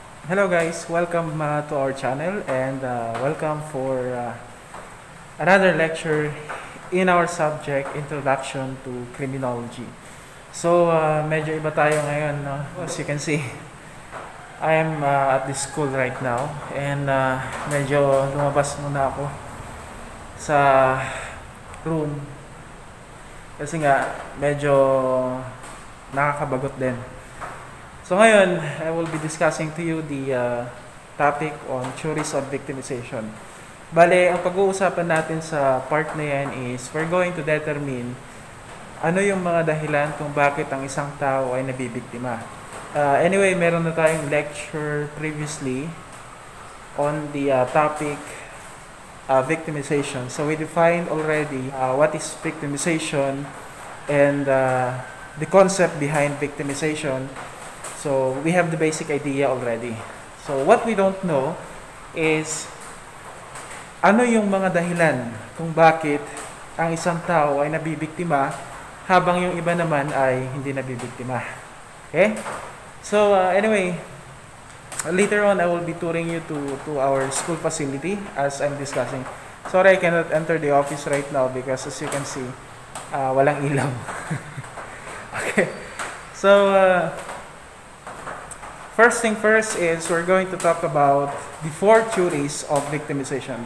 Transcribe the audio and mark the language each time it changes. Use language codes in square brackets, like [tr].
[en] Hello guys, welcome to our channel and welcome for another lecture in our subject Introduction to Criminology. [tl] So medyo iba tayo ngayon, no? [en] As you can see, I am at this school right now and [tl] medyo lumabas muna ako sa room kasi nga medyo nakakabagot din. [en] So ngayon, I will be discussing to you the topic on theories of victimization. [tl] Bale, ang pag-uusapan natin sa part na yan is [en] we're going to determine [tl] ano yung mga dahilan kung bakit ang isang tao ay nabibiktima. [en] Anyway, meron na tayong lecture previously on the topic victimization. So we defined already what is victimization and the concept behind victimization. So we have the basic idea already. So what we don't know is [tl] ano yung mga dahilan kung bakit ang isang tao ay nabibiktima habang yung iba naman ay hindi nabibiktima. [en] Okay? So anyway, later on I will be touring you to our school facility as I'm discussing. Sorry I cannot enter the office right now because as you can see, [tl] walang ilaw. [en] Okay. So first thing first is we're going to talk about the four theories of victimization.